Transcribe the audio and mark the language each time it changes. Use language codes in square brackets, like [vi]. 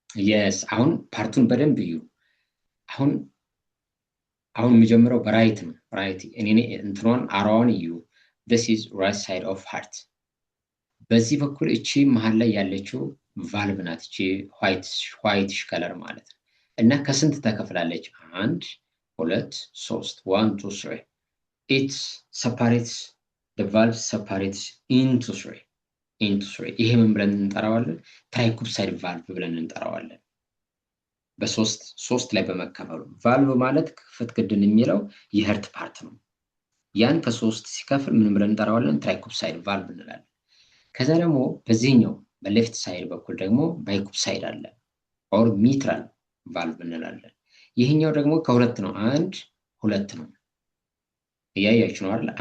[am] yes አሁን ፓርቱን በደንብ እዩ። አሁን የሚጀምረው በራይት ነው። ራይት እኔ እንትኗን አራዋን እዩ። [en] this is right side of heart [am] በዚህ በኩል እቺ መሃል ላይ ያለችው ቫልቭ ናት። እቺ ዋይትሽ ከለር ማለት ነው። እና ከስንት ተከፍላለች? [en] 1 2 3 1 2 3 it separates the valve separates into 3 [am] ይሄ ምን ብለን እንጠራዋለን? ትራይኩፕሳይድ ቫልቭ ብለን እንጠራዋለን። በሶስት ላይ በመከፈሉ ቫልቭ ማለት ክፍት ክድን የሚለው የህርት ፓርት ነው። ያን ከሶስት ሲከፍል ምን ብለን እንጠራዋለን? ትራይኩፕሳይድ ቫልቭ እንላለን። ከዛ ደግሞ በዚህኛው በሌፍት ሳይድ በኩል ደግሞ ባይኩፕሳይድ አለ ኦር ሚትራል ቫልቭ እንላለን። ይሄኛው ደግሞ ከሁለት ነው። 1 2 ነው። እያያችሁ ነው አይደል?